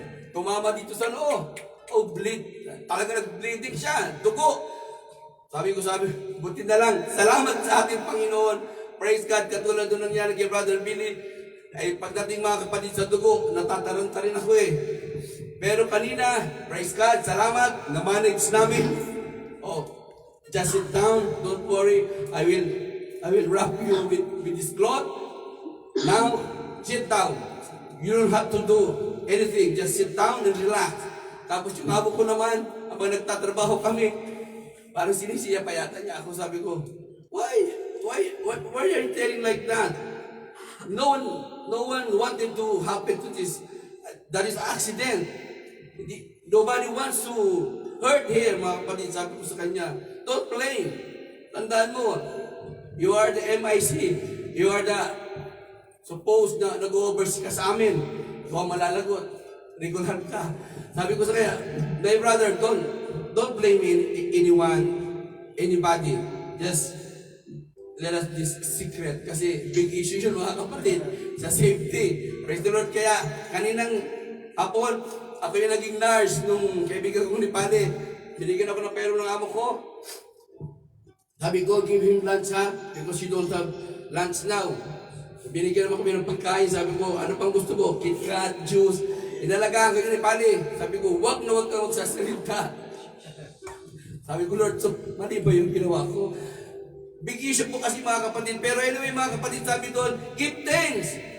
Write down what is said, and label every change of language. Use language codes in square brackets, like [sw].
[tl] Tumama dito sa noo. Bleed. Talaga nag-bleeding siya. Dugo. Sabi, buti na lang. Salamat sa ating Panginoon. [en] Praise God. [tl] Katulad doon nangyari kay Brother Billy. Ay pagdating mga kapatid sa dugo, natataranta rin ako eh. Pero kanina, praise God, salamat, na-manage namin. [en] Oh, just sit down, don't worry, I will wrap you with this cloth. Now, sit down. You don't have to do anything, just sit down and relax. [tl] Tapos yung abo ko naman, habang nagtatrabaho kami, parang sinisiya pa yata niya ako. Sabi ko, [en] why are you telling like that? No one wanted to happen to this. That is accident. Nobody wants to hurt here, [tl] mga kapatid. Sabi ko sa kanya, [en] don't blame. [tl] Tandaan mo, [en] you are the MIC. You are the supposed [tl] na nag-oversee ka sa amin. Ikaw malalagot. Regular ka. Sabi ko sa kanya, [en] my brother, don't blame anyone, anybody. Just let us this secret. [tl] Kasi big issue yun, mga kapatid, sa safety. [en] Praise the Lord. [tl] Kaya kaninang hapon, ako yung naging nurse nung kaibigan kong ni Pade. Binigyan ako ng pera ng amo ko. Sabi ko, [en] give him lunch ha, because you don't have lunch now. [tl] Binigyan naman kami ng pagkain. Sabi ko, ano pang gusto mo? KitKat, juice. Inalagaan ko yun ni Pade. Sabi ko, wag kang magsasalita. Sabi ko, Lord, so mali ba yung ginawa ko? Big issue po kasi mga kapatid. Pero anyway mga kapatid, sabi doon, [en] give thanks.